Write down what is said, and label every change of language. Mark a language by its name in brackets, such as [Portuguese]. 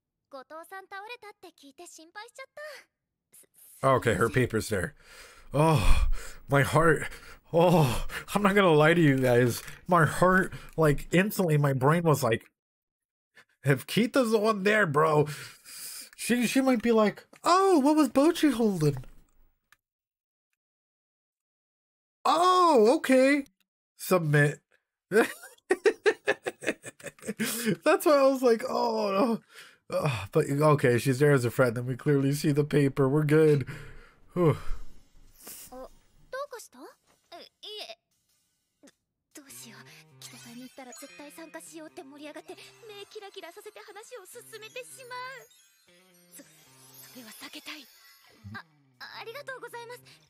[Japanese] 後藤さん倒れたって聞いて心配しちゃった。 [English] Okay, her paper's there. Oh, my heart. Oh, I'm not gonna lie to you guys. My heart, like, instantly, my brain was like, if Keita's the one there, bro, she might be like, oh, what was Bocchi holding? Oh, okay. Submit. That's why I was like, oh, no. But okay, she's there as a friend, then we clearly see the paper. We're good. Whew. [Japanese] どうかした？いえ。どうしよう。北さんに言ったらら絶対参加しようって盛り上がって目キラキラさせて話を進めてしまう。それは避けたい。ありがとうございます。